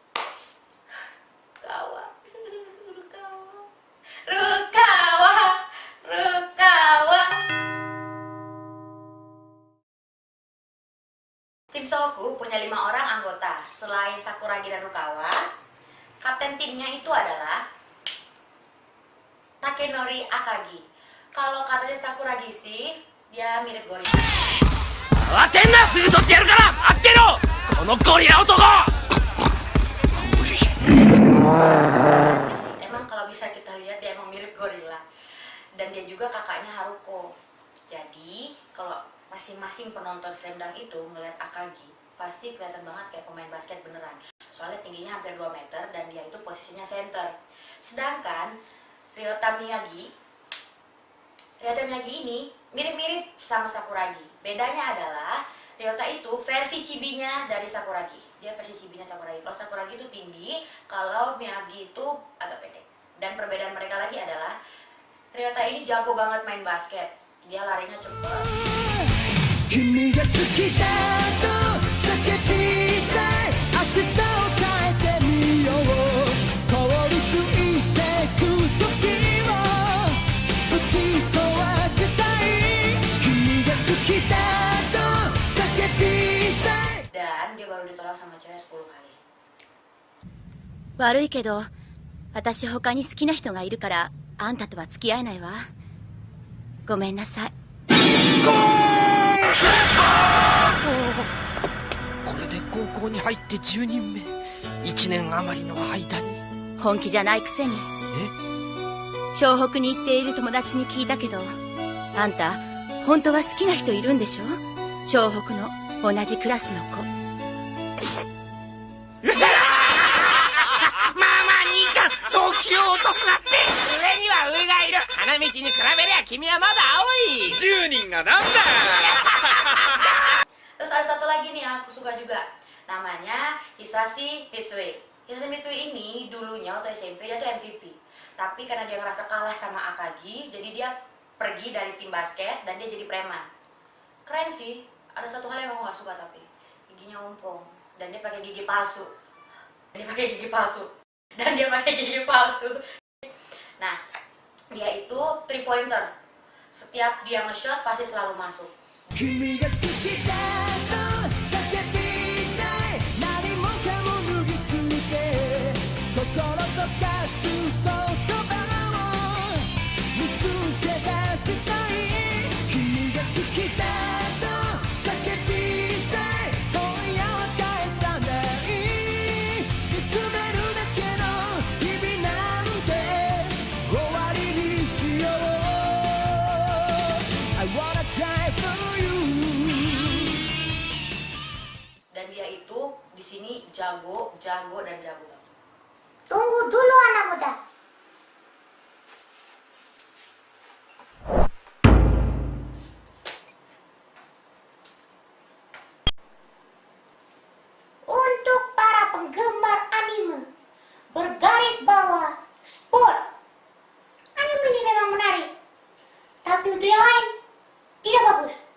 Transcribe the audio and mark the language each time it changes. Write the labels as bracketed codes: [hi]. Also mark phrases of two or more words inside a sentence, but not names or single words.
[id] Tim Sohoku punya 5 orang anggota. Selain Sakuragi dan Rukawa, kapten timnya itu adalah Takenori Akagi. Kalau katanya Sakuragi sih, dia mirip gorila. [ja] 慌てんな、すぐ取ってやるから待ってろこのゴリラ男。 [id] Emang kalau bisa kita lihat dia emang mirip gorila. Dan dia juga kakaknya Haruko. Jadi kalau masing-masing penonton Slam Dunk itu ngeliat Akagi, pasti kelihatan banget kayak pemain basket beneran. Soalnya tingginya hampir 2 meter dan dia itu posisinya center. Sedangkan Ryota Miyagi ini mirip-mirip sama Sakuragi. Bedanya adalah Ryota itu versi chibinya dari Sakuragi. Dia versi chibinya Sakuragi. Kalau Sakuragi itu tinggi, kalau Miyagi itu agak pendek. Dan perbedaan mereka lagi adalah Ryota ini jago banget main basket. Dia larinya cepet. [ja] 君が好きだと叫びたい明日を変えてみよう凍りついてく時を打ち壊したい君が好きだと叫びたい [id] Dan dia baru ditolak sama cewek 10 kali. [ja] 悪いけど私他に好きな人がいるからあんたとは付き合えないわ。ごめんなさい。これで高校に入って10人目1年余りの間に本気じゃないくせに。湘北に行っている友達に聞いたけど、あんた本当は好きな人いるんでしょ？湘北の同じクラスの子。そう気を落とすなって。上には上がいる。花道に比べりゃ君はまだ青い。 10人がなんだ。 [id] Terus ada satu lagi nih aku suka juga. Namanya Hisashi Mitsui. Hisashi Mitsui ini dulunya waktu SMP dia tuh MVP. Tapi karena dia ngerasa kalah sama Akagi, jadi dia pergi dari tim basket dan dia jadi preman. Keren sih. Ada satu hal yang aku gak suka tapi giginya ompong dan dia pakai gigi palsu. Nah, dia itu 3 pointer. Setiap dia nge-shot pasti selalu masuk. [ja] 君が好きだと叫びたい何もかも脱ぎ捨て心とかす言葉を見つけ出したい君が好きだと叫びたい今夜は返さない見つめるだけの日々なんて終わりにしよう [en] I wanna cry for you [id] Dan dia itu di sini jago banget. Tunggu dulu anak muda. Untuk para penggemar anime bergaris bawah sport, anime ini memang menarik, tapi untuk yang lain tidak bagus.